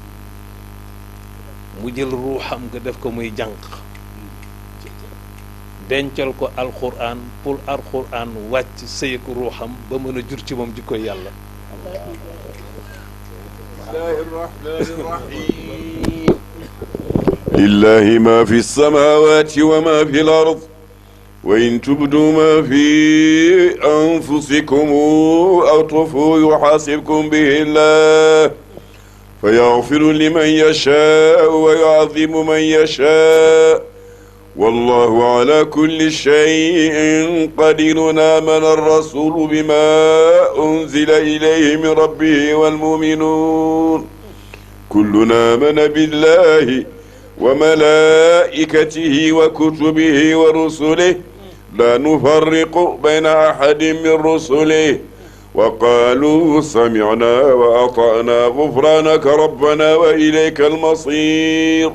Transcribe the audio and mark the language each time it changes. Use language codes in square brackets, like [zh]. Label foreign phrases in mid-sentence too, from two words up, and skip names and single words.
[wo] mu jël ruuxam nga def ko muy jànq dencal ko alxuraan pour alxuraan wàcc sëyëk ruuxam ba mën a jur ci moom jikkoy yàlla. [ar] لله ما في السماوات وما في الأرض وإن تبدوا ما في أنفسكم أو تخفوه يحاسبكم به الله فيغفر لمن يشاء ويعذب من يشاء والله على كل شيء قدير آمن الرسول بما أنزل إليه من ربه والمؤمنون كل آمن بالله وملائكته وكتبه ورسله لا نفرق بين أحد من رسله وقالوا سمعنا وأطعنا غفرانك ربنا وإليك المصير.